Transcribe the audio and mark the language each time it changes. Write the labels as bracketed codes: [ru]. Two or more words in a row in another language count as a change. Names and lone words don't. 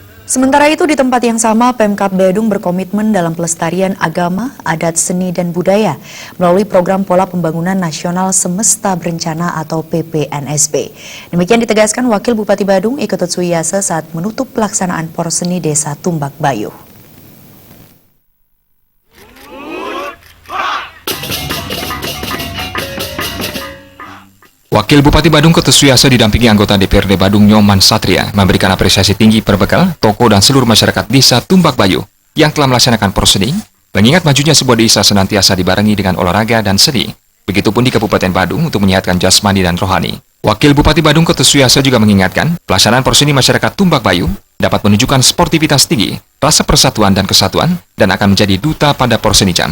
[id] Sementara itu di tempat yang sama, Pemkab Badung berkomitmen dalam pelestarian agama, adat, seni, dan budaya melalui program Pola Pembangunan Nasional Semesta Berencana atau PPNSB. Demikian ditegaskan Wakil Bupati Badung Iketut Suyasa saat menutup pelaksanaan Porseni Desa Tumbak Bayu. Wakil Bupati Badung Ketut Suyasa didampingi anggota DPRD Badung Nyoman Satria memberikan apresiasi tinggi perbekal tokoh dan seluruh masyarakat Desa Tumbak Bayu yang telah melaksanakan Porseni, mengingat majunya sebuah desa senantiasa dibarengi dengan olahraga dan seni. Begitupun di Kabupaten Badung untuk menyehatkan jasmani dan rohani. Wakil Bupati Badung Ketut Suyasa juga mengingatkan pelaksanaan Porseni masyarakat Tumbak Bayu dapat menunjukkan sportivitas tinggi, rasa persatuan dan kesatuan, dan akan menjadi duta pada Porseni Jam.